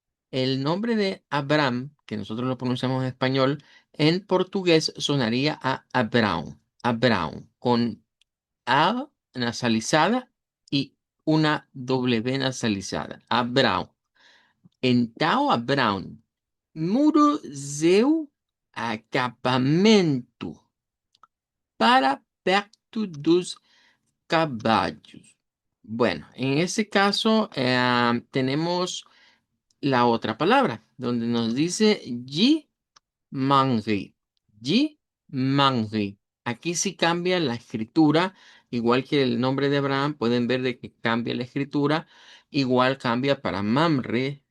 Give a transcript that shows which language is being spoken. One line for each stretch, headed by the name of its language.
Spanish: El nombre de Abraham, que nosotros lo pronunciamos en español, en portugués sonaría a Abrão, Abrão, con A nasalizada y una W nasalizada, Abrão.
Portuguese: Então, Abrão, mudou seu acampamento para perto dos caballos.
Spanish: Bueno, en ese caso tenemos la otra palabra, donde nos dice Mangri. G. Mangri. Aquí sí cambia la escritura, igual que el nombre de Abraham, pueden ver de que cambia la escritura, igual cambia para Mamre.